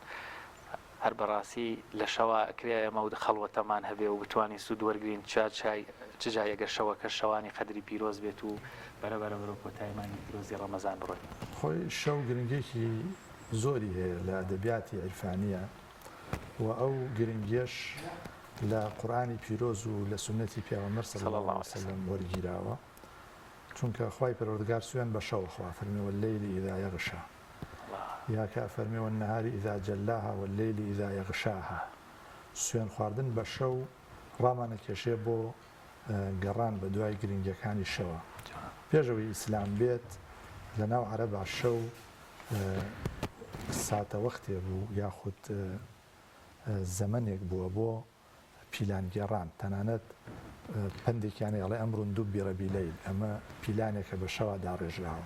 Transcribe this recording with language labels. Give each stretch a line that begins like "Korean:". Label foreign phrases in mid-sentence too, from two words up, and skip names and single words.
Central Kurdish: هەر بەڕاستی لە شەوە ئەکرێ ئێمە و خەڵوەتەمان هەبێ و بتوانین سوود وەرگرین چ جای ئەگەر شەوەکە شەوانی قەدری پیرۆز بێت و بەرەبەرە بەرەو کۆتاییمانی پیرۆزی ڕەمەزان بڕۆین. خۆی شەو گرنگێکی زۆری هەیە لە ئەدەبیاتی عیرفانیە و ئەو گرنگیەش لە قورئانی پیرۆز و لە سونەتی پێغەمبەر
Arabic: صلی الله علیه و سلم
Central Kurdish: وەرگیراوە چونکە خوای پەروەردگار سوێن بە شەو خوا فەرمی
Arabic: والليل إذا يغشى
Central Kurdish: یا کە فەرمی
Arabic: والنهار إذا جلاها والليل إذا يغشاها
Central Kurdish: سوێن خواردن بە شەو ڕامانەکێشێ بۆ گەڕان بە دوای گرنگیەکانی شەوە. پێشەوەی ئیسلام بێت لە ناو عەرەبا شەو ساتە وەختێ بوو یاخود زەمەنێک بووە بۆ پیلانگێڕان تەنانەت پندێکیانەی ئەڵێ
Arabic: ئەمڕۆن دوببیڕە بیلەیل
Central Kurdish: ئەمە پیلانێکە بە شەوا داڕێژراوە.